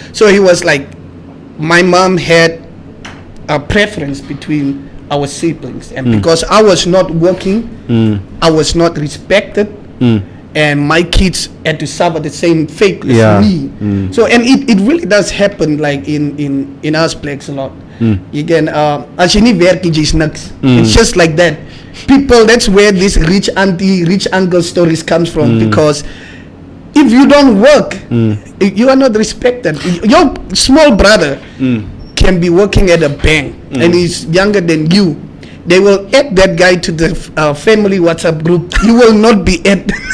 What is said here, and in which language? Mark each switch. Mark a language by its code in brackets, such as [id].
[en] So he was like, my mom had a preference between our siblings, and because I was not working, I was not respected, and my kids had to suffer the same fate Yeah. as me. So, and it really does happen like in us blacks a lot. You can [af] as jy nie werk nie, jy's niks. [en] It's just like that. People, that's where this rich auntie, rich uncle stories comes from, because if you don't work, you are not respected. Your small brother can be working at a bank and he's younger than you. They will add that guy to the family WhatsApp group. You will not be add.